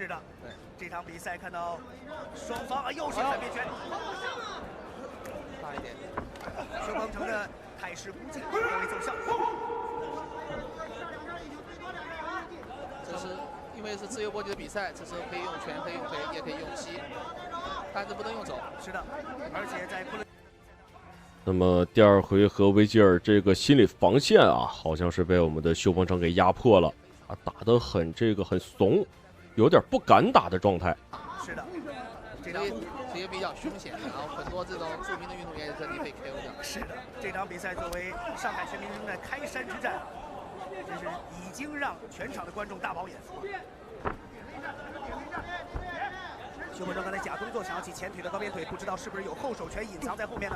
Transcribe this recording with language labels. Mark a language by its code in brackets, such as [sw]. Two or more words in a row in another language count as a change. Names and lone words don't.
[zh] 是的，對，這場比賽看到雙方啊，又是反邊拳，大一點。修鵬程的態勢不濟，沒有奏效。這是因為是自由搏擊的比賽，這時候可以用拳，可以用腿，也可以用膝，但是不能用肘。是的，而且在那麼第二回合維吉爾這個心理防線啊，好像是被我們的修鵬程給壓迫了啊，打得很很慫，有點不敢打的狀態。是的，這個比較兇險，然後很多這種著名的運動員在這裡被 KO 掉。是的，這場比賽作為上海全明星的開山之戰，真是已經讓全場的觀眾大飽眼。修鵬程剛才假動作想要起前腿的高邊腿，不知道是不是有後手拳隱藏在後面呢？